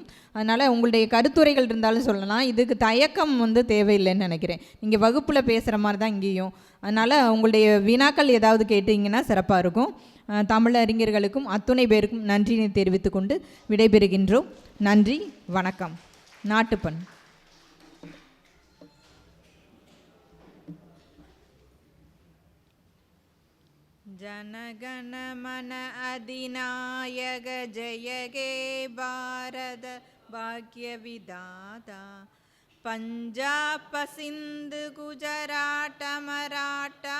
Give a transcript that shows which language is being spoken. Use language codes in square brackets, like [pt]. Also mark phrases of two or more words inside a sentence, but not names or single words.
[ta] அதனால் உங்களுடைய கருத்துரைகள் இருந்தாலும் சொல்லலாம். இதுக்கு தயக்கம் வந்து தேவையில்லைன்னு நினைக்கிறேன். நீங்கள் வகுப்பில் பேசுகிற மாதிரி தான் இங்கேயும். அதனால் உங்களுடைய வினாக்கள் ஏதாவது கேட்டிங்கன்னா சிறப்பாக இருக்கும். தமிழறிஞர்களுக்கும் அத்துணை பேருக்கும் நன்றியை தெரிவித்து கொண்டு விடைபெறுகின்றோம். நன்றி, வணக்கம். நாட்டுப்பண். [bn] জনগণ মন অধিনায়ক জয় গে ভারত ভাগ্য বিধাতা পঞ্জাব সিন্ধ গুজরাট মরাঠা